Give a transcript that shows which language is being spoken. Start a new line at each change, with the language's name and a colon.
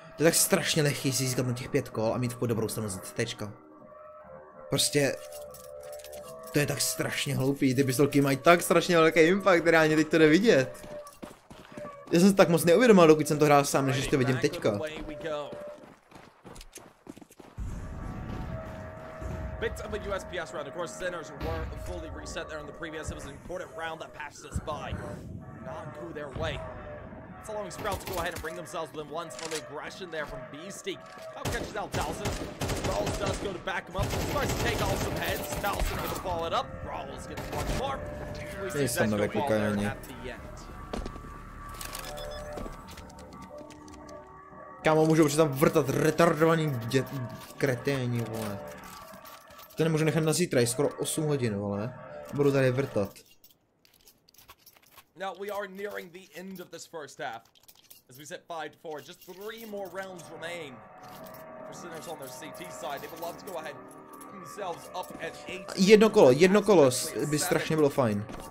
Czech: To je tak strašně lehký si získat na těch 5 kol a mít v dobrou stranu za CTčka. Prostě... To je tak strašně hloupý, ty pistolky mají tak strašně velký impact, reálně teď to jde vidět. Já jsem se tak moc neuvědomil, dokud jsem to hrál sám, než to vidím teďka.
English: Bits of a USPS round. Of course, Sinners were fully reset there in the previous. It was an important round that passed us by. Not go their way. It's allowing Sprout to go ahead and bring themselves within one. Early aggression there from Beastic. Now catches out Towson. Rawls does go to back him up. Starts to take off some heads. Towson able to follow it up. Rawls gets one more. We see that go ball there at the end.
Czech: Kámo, můžou už tam vrtat retardovaný kreténi, vole. To nemůžu nechat na zítra, je skoro 8 hodin, vole. Budu tady vrtat.
English: Now we are nearing the end of this first half. As we set 5-4, just 3 more rounds remain for Sinners on their CT side. They would love to go ahead themselves up at 8.
Czech: Jedno kolo by strašně bylo fajn.